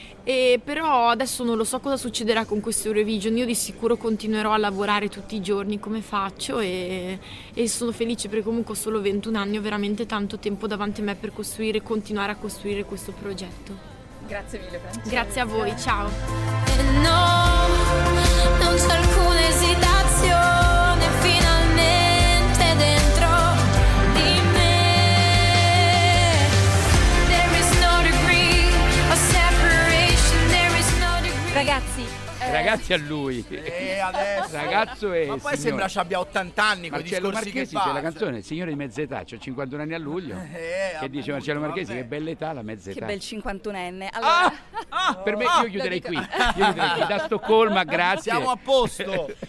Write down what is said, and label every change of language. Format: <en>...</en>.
<it>E però adesso non lo so cosa succederà con questo Eurovision, io di sicuro continuerò a lavorare tutti i giorni come faccio e sono felice perché comunque ho solo 21 anni, ho veramente tanto tempo davanti a me per costruire e continuare a costruire questo progetto. Grazie mille Francesca. Grazie a voi, ciao. No, non c'è alcuna esitazione, finalmente dentro di me.</it> <en>There is no degree of separation, there is no degree.</en> <it>Ragazzi. Ragazzi a lui. Adesso. Ragazzo e ma poi signore. Sembra ci abbia 80 anni con i discorsi Marchesi che fa. Marchesi c'è la canzone, il signore di mezza età, c'ho 51 anni a luglio. Che dice appunto, Marcello Marchesi, vabbè. Che bella età, la mezza età. Che bel 51enne. Allora... Per me io chiuderei qui. Da Stoccolma, grazie. Siamo a posto.</it>